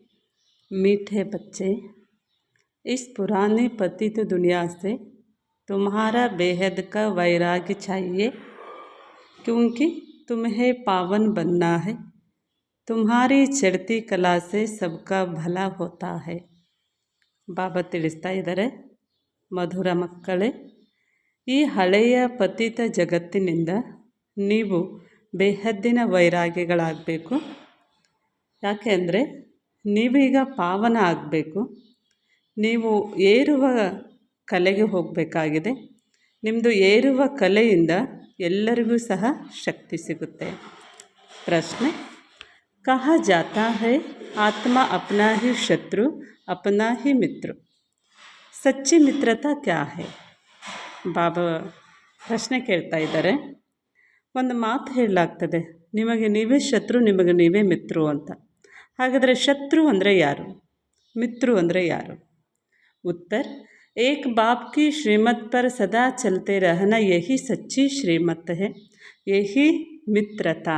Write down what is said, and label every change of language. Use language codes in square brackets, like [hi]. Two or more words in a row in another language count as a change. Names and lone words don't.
[hi] मीठे बच्चे, इस पुरानी पतित दुनिया से तुम्हारा बेहद का वैराग्य चाहिए, क्योंकि तुम्हें पावन बनना है। तुम्हारी चढ़ती कला से सबका भला होता है। [kn] ಬಾಬಾ ತಿಳಿಸ್ತಾ ಇದ್ದಾರೆ, ಮಧುರ ಮಕ್ಕಳೇ, ಈ ಹಳೆಯ ಪತಿತ ಜಗತ್ತಿನಿಂದ ನೀವು ಬೇಹದ್ದಿನ ವೈರಾಗ್ಯಗಳಾಗಬೇಕು. ಯಾಕೆ ಅಂದರೆ ನೀವೀಗ ಪಾವನ ಆಗಬೇಕು. ನೀವು ಏರುವ ಕಲೆಗೆ ಹೋಗಬೇಕಾಗಿದೆ. ನಿಮ್ಮದು ಏರುವ ಕಲೆಯಿಂದ ಎಲ್ಲರಿಗೂ ಸಹ ಶಕ್ತಿ ಸಿಗುತ್ತೆ. [hi] ಪ್ರಶ್ನೆ, कहा जाता है आत्मा अपना ही शत्रु अपना ही मित्र, सच्ची मित्रता क्या है? [kn] ಬಾಬಾ ಪ್ರಶ್ನೆ ಕೇಳ್ತಾ ಇದ್ದಾರೆ. ಒಂದು ಮಾತು ಹೇಳಲಾಗ್ತದೆ, ನಿಮಗೆ ನೀವೇ ಶತ್ರು, ನಿಮಗೆ ನೀವೇ ಮಿತ್ರರು ಅಂತ. ಹಾಗಾದರೆ ಶತ್ರು ಅಂದರೆ ಯಾರು, ಮಿತ್ರರು ಅಂದರೆ ಯಾರು? [hi] ಉತ್ತರ, एक बाप की श्रीमत पर सदा चलते रहना यही सच्ची श्रीमत है, यही मित्रता.